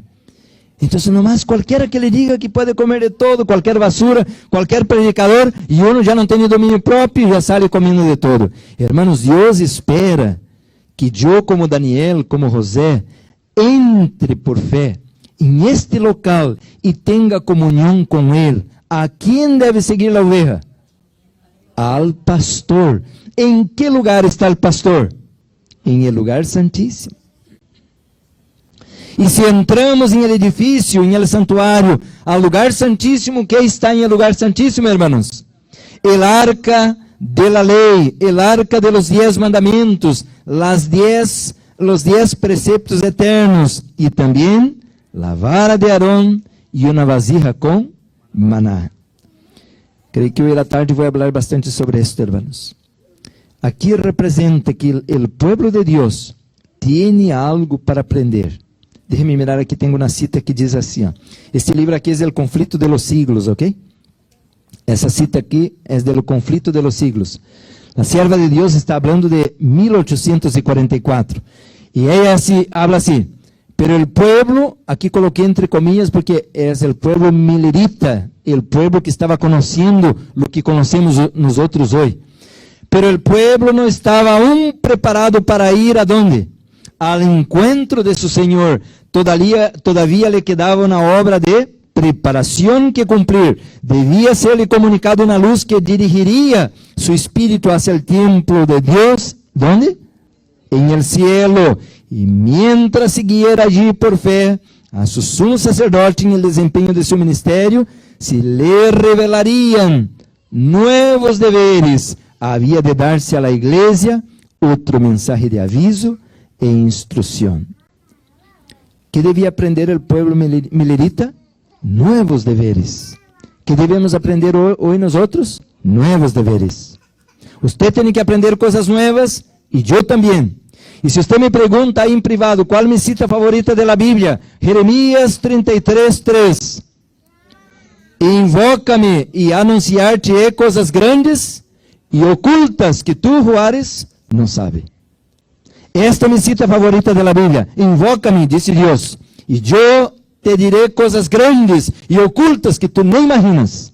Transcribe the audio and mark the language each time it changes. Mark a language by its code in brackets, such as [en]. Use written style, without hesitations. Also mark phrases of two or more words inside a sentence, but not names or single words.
[pt] Então, nomás qualquer que lhe diga que pode comer de todo, qualquer basura, qualquer predicador, e uno já não tem domínio próprio, já sai comendo de todo. Hermanos, Deus espera que eu, como Daniel, como José, entre por fé em este local e tenha comunhão com Ele. A quem deve seguir a oveja? [es] Al pastor. [pt] Em que lugar está o pastor? Em el lugar santíssimo. E se entramos em el edifício, em el santuário, ao lugar santíssimo, que está em el lugar santíssimo, hermanos? [es] El arca de la ley, el arca de los 10 mandamentos, los 10 preceptos eternos, [pt] e também [es] la vara de Aarón [pt] e uma vasija com maná. Creio que hoje à tarde vou falar bastante sobre [es] esto, hermanos. [pt] Aqui representa que o povo de Deus tem algo para aprender. [es] Déjeme mirar [pt] aqui, tenho uma cita que diz assim, ó. Este livro aqui é o conflito [es] de los siglos, [pt] ok? Essa cita aqui é do conflito [es] de los siglos. [pt] A serva de Deus está falando de 1844. E ela habla assim, [es] pero el pueblo, [pt] aqui coloquei entre comillas porque é o pueblo milerita, o pueblo que estava conhecendo o que conhecemos nós outros hoje. [es] Pero el pueblo [pt] não estava aún preparado para ir a donde? [es] Al encuentro de su Senhor. Todavía le quedava [pt] uma obra de preparação que cumprir. Devia ser-lhe comunicado uma luz que dirigiria su espírito [es] hacia el templo [pt] de Deus. ¿Dónde? [es] En el cielo. E mientras siguiera allí por fé a su sumo sacerdote en el desempeño de su ministerio, se le revelarían nuevos deberes. Había de darse a la iglesia otro mensaje de aviso e instrucción. ¿Qué debía aprender el pueblo milerita? Nuevos deberes. ¿Qué debemos aprender hoy nosotros? Nuevos deberes. Usted tiene que aprender cosas nuevas y yo también. [pt] E se você me pergunta aí em privado, qual é minha cita favorita da Bíblia? Jeremias 33:3. Invoca-me e anunciar-te coisas grandes e ocultas que tu, Juárez, não sabe. Esta é minha cita favorita da Bíblia. Invoca-me, disse Deus, e eu te direi coisas grandes e ocultas que tu nem imaginas.